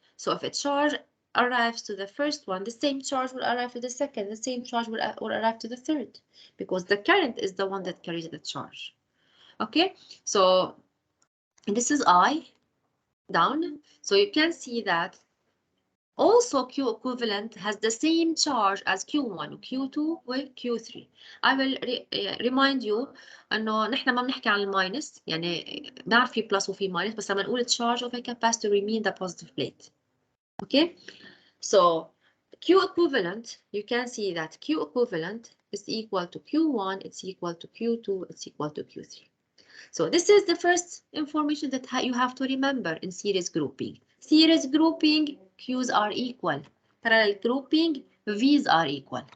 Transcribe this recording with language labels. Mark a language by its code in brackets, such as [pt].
[en] So if a charge arrives to the first one, the same charge will arrive to the second, the same charge will arrive to the third, because the current is the one that carries the charge. Okay, so this is I down. So you can see that also Q equivalent has the same charge as Q1 Q2 و Q3. I will remind you [ar] انه نحن ما بنحكي عن الماينس، يعني بنعرف في بلس وفي ماينس، بس لما نقول [en] charge of a capacitor we mean the positive plate. Okay, so Q equivalent, you can see that Q equivalent is equal to Q1, it's equal to Q2, it's equal to Q3. So this is the first information that you have to remember in series grouping. Series grouping, Q's are equal. Parallel grouping, V's are equal.